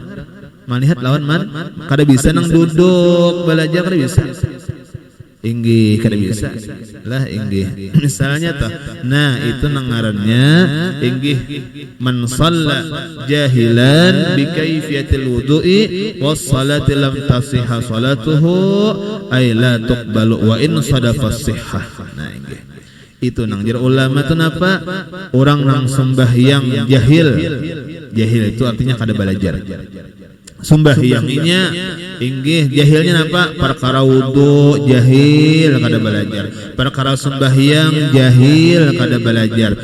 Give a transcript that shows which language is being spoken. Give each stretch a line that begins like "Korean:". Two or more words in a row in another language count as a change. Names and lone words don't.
Banjar: Melihat lawan kada bisa nang duduk belajar kada bisa. Inggih kada bisa lah inggih misalnya toh. Nah itu nangarannya inggih
Arabic: من صلى جاهلا بكيفية الوضوء والصلاة لم تصح صلاته أي لا تقبل وإن صادف صحة.
Banjar: Nah inggih itu nang jar ulama tu napa orang nang sembahyang jahil. Jahil itu artinya kada belajar. Sembahyanginya inggih jahilnya napa? Perkara wudu jahil kada belajar, perkara sembahyang jahil kada belajar.